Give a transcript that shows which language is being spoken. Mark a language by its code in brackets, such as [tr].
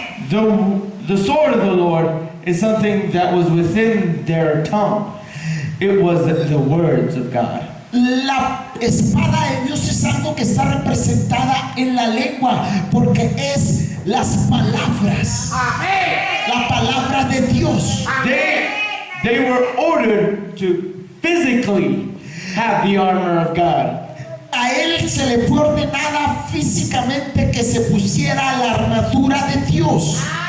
[en] The sword of the Lord is something that was within their tongue. It was the words of God. [es] La espada de Dios es algo que está representada en la lengua porque es las palabras, la palabra de Dios. [en] They were ordered to physically have the armor of God. [es] A él se le fue ordenada físicamente que se pusiera la armadura de Dios.